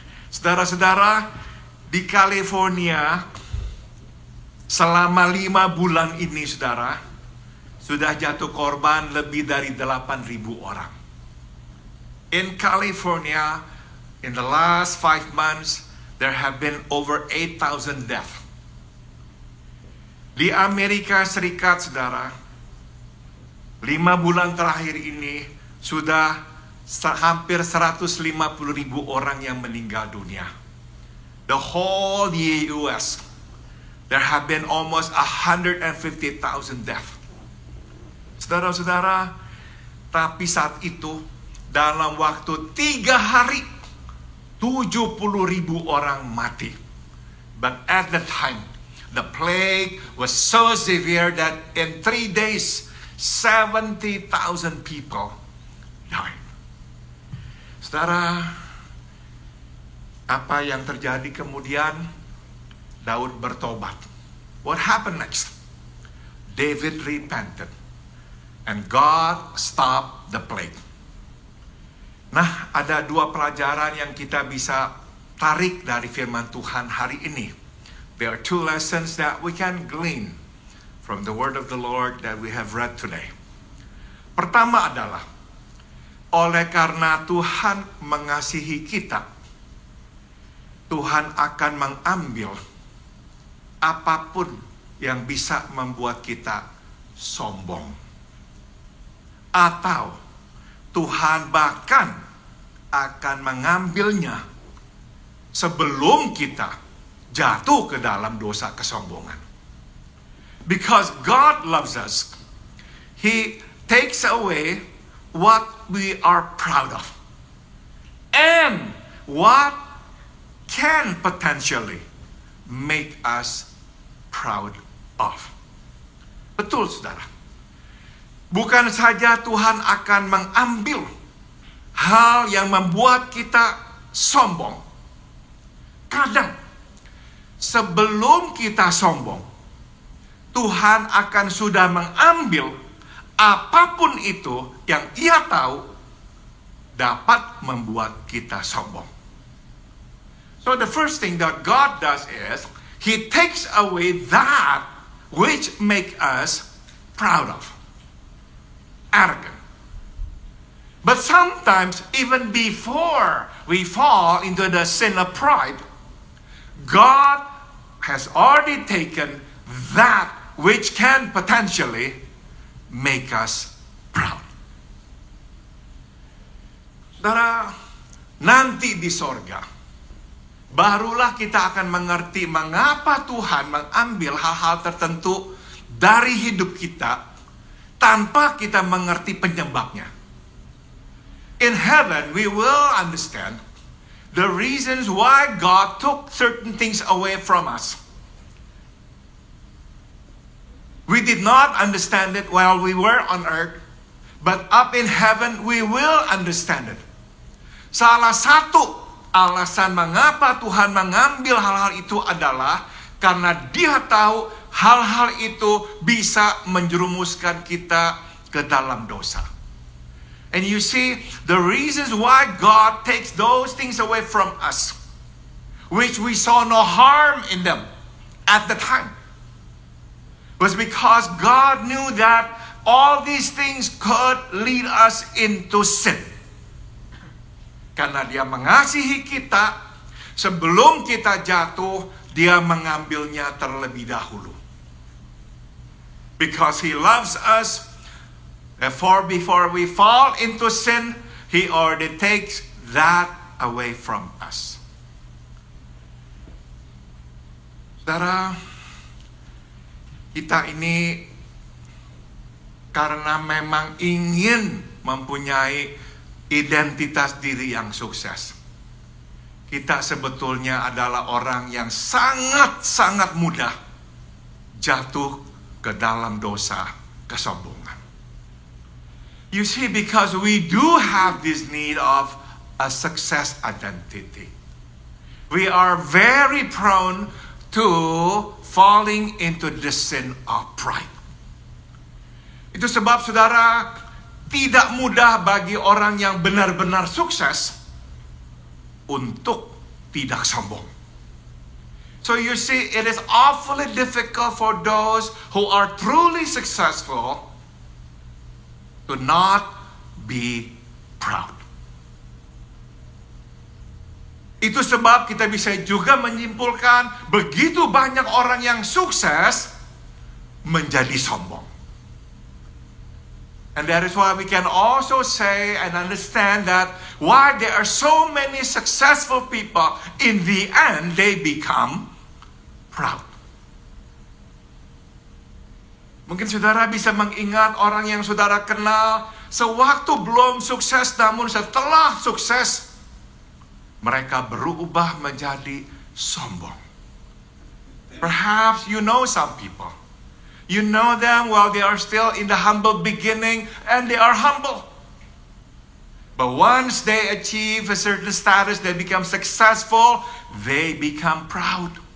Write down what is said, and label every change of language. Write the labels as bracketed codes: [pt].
[id] Saudara-saudara, di California selama 5 bulan ini, saudara, sudah jatuh korban lebih dari 8,000 orang. [en] In California, in the last 5 months, there have been over 8,000 deaths. [id] Di Amerika Serikat, saudara, 5 bulan terakhir ini sudah hampir 150,000 orang yang meninggal dunia. [en] The whole US, there have been almost 150,000 deaths. [id] Saudara-saudara, tapi saat itu, dalam waktu 3 hari, 70,000 orang mati. [en] But at the time, the plague was so severe that in 3 days, 70,000 people died. [id] Saudara, apa yang terjadi kemudian? Daud bertobat. [en] What happened next? David repented. And God stopped the plague. [id] Nah, ada 2 pelajaran yang kita bisa tarik dari firman Tuhan hari ini. [en] There are 2 lessons that we can glean from the word of the Lord that we have read today. [id] Pertama adalah, oleh karena Tuhan mengasihi kita, Tuhan akan mengambil apapun yang bisa membuat kita sombong. Atau Tuhan bahkan akan mengambilnya sebelum kita jatuh ke dalam dosa kesombongan. [en] Because God loves us, He takes away what we are proud of. And what can potentially make us proud of. [id] Betul, saudara. Bukan saja Tuhan akan mengambil hal yang membuat kita sombong. Kadang, sebelum kita sombong, Tuhan akan sudah mengambil apapun itu yang Ia tahu dapat membuat kita sombong. [en] So the first thing that God does is, He takes away that which make us proud of. Arrogant. But sometimes, even before we fall into the sin of pride, God has already taken that which can potentially make us proud. [id] Saudara, nanti di sorga, barulah kita akan mengerti mengapa Tuhan mengambil hal-hal tertentu dari hidup kita tanpa kita mengerti penyebabnya. [en] In heaven, we will understand the reasons why God took certain things away from us. We did not understand it while we were on earth, but up in heaven, we will understand it. [id] Salah satu alasan mengapa Tuhan mengambil hal-hal itu adalah karena Dia tahu hal-hal itu bisa menjerumuskan kita ke dalam dosa. [en] And you see, the reasons why God takes those things away from us, which we saw no harm in them at the time, was because God knew that all these things could lead us into sin. [id] Karena Dia mengasihi kita, sebelum kita jatuh, Dia mengambilnya terlebih dahulu. [en] Because He loves us, therefore before we fall into sin, He already takes that away from us. [id] Saudara, kita ini karena memang ingin mempunyai identitas diri yang sukses. Kita sebetulnya adalah orang yang sangat-sangat mudah jatuh ke dalam dosa kesombongan. [en] You see, because we do have this need of a success identity, we are very prone to falling into the sin of pride. [id] Itu sebab, saudara, tidak mudah bagi orang yang benar-benar sukses untuk tidak sombong. [en] So you see, it is awfully difficult for those who are truly successful to not be proud. [id] Itu sebab kita bisa juga menyimpulkan begitu banyak orang yang sukses menjadi sombong. [en] And that is why we can also say and understand that why there are so many successful people, in the end they become proud. [id] Mungkin saudara bisa mengingat orang yang saudara kenal sewaktu belum sukses, namun setelah sukses mereka berubah menjadi sombong. [en] Perhaps you know some people. You know them while they are still in the humble beginning, and they are humble. But once they achieve a certain status, they become successful, they become proud.